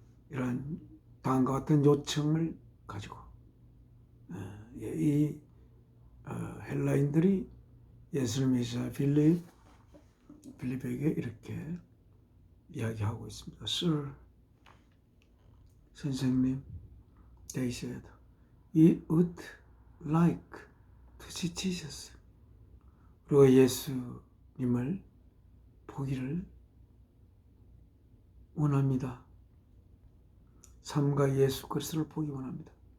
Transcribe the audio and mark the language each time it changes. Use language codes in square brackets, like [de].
[ko] 이런 다음과 같은 요청을 가지고 이 헬라인들이 예수님의 필립에게 이렇게 이야기하고 있습니다. [en] Sir, [ko] 선생님, [en] they said, we would like to see Jesus. [ko] 우리가 예수님을 보기를 원합니다. 삼가 예수 그리스도를 보기 원합니다.